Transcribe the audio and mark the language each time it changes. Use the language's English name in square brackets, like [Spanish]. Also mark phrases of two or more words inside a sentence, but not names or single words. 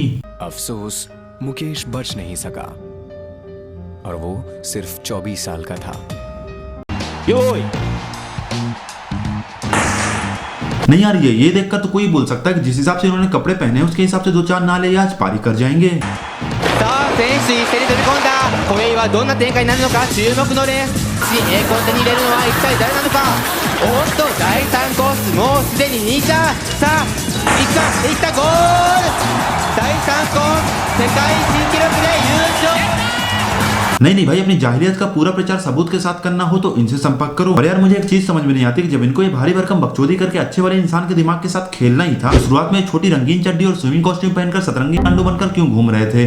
[Hindi] अफसोस मुकेश बच नहीं सका और वो सिर्फ 24 साल का था। नहीं यार, ये देखकर तो कोई बोल सकता है कि जिस हिसाब से इन्होंने कपड़े पहने उसके हिसाब से 2-4 नाले आज पारी कर जाएंगे। [Japanese] 今宵はどんな展開になるのか注目のレース。栄光を手に入れるのは一体誰なのか。おっと第3コースもうすでに2着。さあいったゴール。第3コース世界新記録で優勝。 [Hindi] नहीं भाई, अपनी जाहिलियत का पूरा प्रचार सबूत के साथ करना हो तो इनसे संपर्क करो। और यार मुझे एक चीज समझ में नहीं आती कि जब इनको ये भारी भरकम बकचोदी करके अच्छे वाले इंसान के दिमाग के साथ खेलना ही था, तो शुरुआत में छोटी रंगीन चड्डी और [English] swimming costume [Hindi] पहनकर सतरंगी पांडु बनकर क्यों घूम रहे थे?